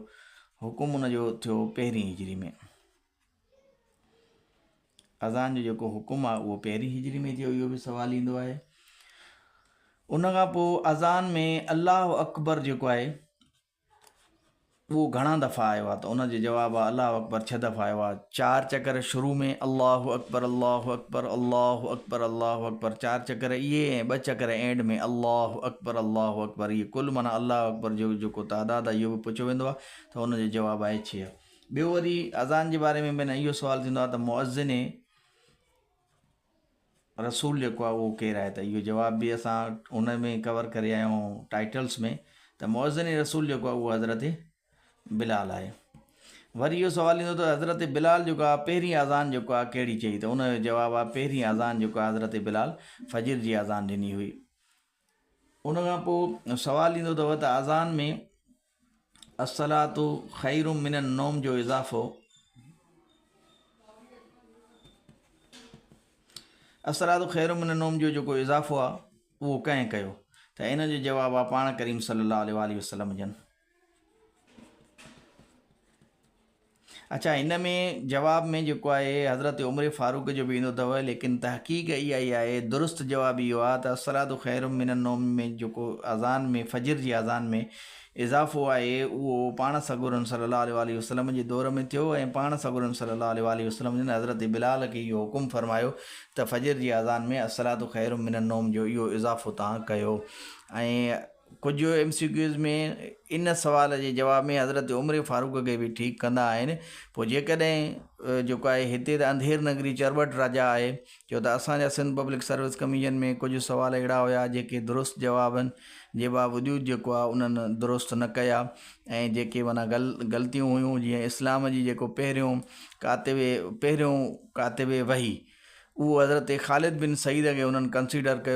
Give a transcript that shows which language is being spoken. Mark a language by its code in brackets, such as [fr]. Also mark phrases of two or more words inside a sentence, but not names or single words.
[sd] हुकुम उनजो थियो 1 हिजरी में। अज़ान जो जेको हुकुम आहे उहो 1 हिजरी में थियो। इहो बि सुवालु ईंदो आहे। उन खां पोइ अज़ान में [ar] الله أكبر [sd] जेको आहे उहो घणा दफ़ा आयो आहे? त उनजो जवाबु आहे [ar] الله أكبر [sd] 6 दफ़ा आयो आहे। [ar] 4 [sd] चकर शुरू में [ar] الله أكبر الله أكبر الله أكبر الله أكبر 4 [sd] चकर इहे, ऐं 2 चकर एंड में [ar] الله أكبر الله أكبر. [sd] इहे कुल माना [ar] الله أكبر [sd] जो जेको तादादु आहे इहो बि पुछियो वेंदो आहे। त उनजो जवाबु आहे 6। ॿियो वरी अज़ान जे बारे में माना इहो सुवालु थींदो आहे त मुअज़्ज़िन रसूल जेको आहे उहो केरु आहे? त इहो जवाबु बि असां उन में कवर करे आया आहियूं टाइटल्स में। त मुअज़्ज़िन रसूल जेको आहे उहो हज़रत बिलाल आहे। वरी इहो सुवालु ईंदो त हज़रत बिलाल जेको आहे पहिरीं अज़ान जेको आहे कहिड़ी चई? त उनजो जवाबु आहे पहिरीं अज़ान जेको आहे हज़रत बिलाल फजर जी अज़ान ॾिनी हुई। उन खां पोइ सुवालु ईंदो अथव त अज़ान में [ar] الصلاة خير من النوم [sd] जो इज़ाफ़ो, [ar] الصلاة خير من النوم [sd] जो जेको इज़ाफ़ो आहे उहो कंहिं कयो? त इन जो जवाबु आहे पाण करीम [ar] صلى الله عليه وسلم [sd] जन। अच्छा, हिन में जवाब में जेको आहे हज़रत उमर फारूक जो बि ईंदो अथव, लेकिन तहक़ीक़ इहा ई आहे, दुरुस्त जवाबु इहो आहे त [ar] الصلاة خير من النوم [sd] में जेको अज़ान में फजर जी अज़ान में इज़ाफ़ो आहे उहो पाण सगोरन [ar] صلى الله عليه وسلم [sd] जे दौर में थियो। ऐं पाण सगोरन [ar] صلى الله عليه وسلم [sd] जिन हज़रत बिलाल खे इहो हुकुम फरमायो त फजर जी अज़ान में [ar] الصلاة خير من النوم [sd] जो इहो इज़ाफ़ो तव्हां कयो। ऐं कुछ MCQs में इन सवाल जे जवाब में हज़रत उमर फारूक खे बि ठीकु कंदा आहिनि। पोइ जेकॾहिं जेको आहे हिते त [hi] अंधेर नगरी चरबट राजा [sd] आहे, छो त असांजा सिंध पब्लिक सर्विस कमीशन में कुझु सुवाल अहिड़ा हुया जेके दुरुस्त जवाबनि जे बावजूदि जेको आहे उन्हनि दुरुस्त न कया, ऐं जेके माना ग़लतियूं हुयूं, जीअं इस्लाम जी जेको पहिरियों कातिबे वही, उहो हज़रत ख़ालिद बिन सईद खे उन्हनि कंसीडर कयो।